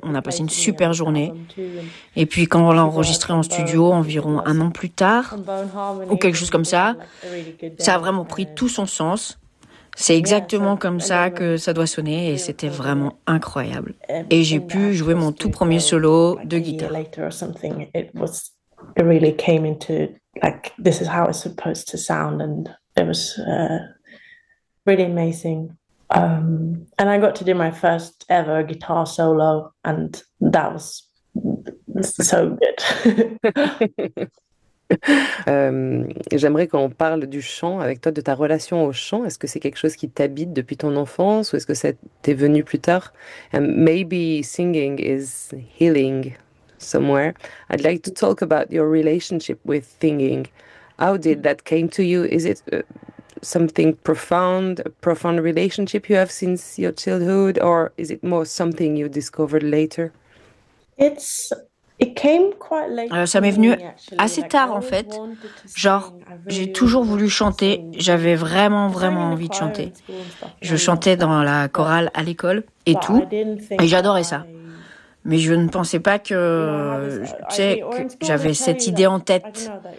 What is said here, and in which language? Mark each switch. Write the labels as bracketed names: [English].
[French] On a passé une super journée. Et puis quand on l'a enregistré en studio environ un an plus tard ou quelque chose comme ça, ça a vraiment pris tout son sens. C'est exactement comme ça que ça doit sonner et c'était vraiment incroyable. Et j'ai pu jouer mon tout premier solo de guitare. [English] It was it really came into like this is how it's supposed to sound and it was really amazing. And I got to do my first ever guitar solo and that was so good. [French] J'aimerais qu'on parle du chant avec toi, de ta relation au chant. Est-ce que c'est quelque chose qui t'habite depuis ton enfance ou est-ce que ça t'est venu plus tard? [English] Maybe singing is healing somewhere. I'd like to talk about your relationship with singing. How did that came to you? Is it something profound, a profound relationship you have since your childhood or is it more something you discovered later? [French] Ça m'est venu assez tard, en fait. Genre, j'ai toujours voulu chanter. J'avais vraiment, vraiment envie de chanter. Je chantais dans la chorale à l'école et tout. Et j'adorais ça. Mais je ne pensais pas que, tu sais, que j'avais cette idée en tête.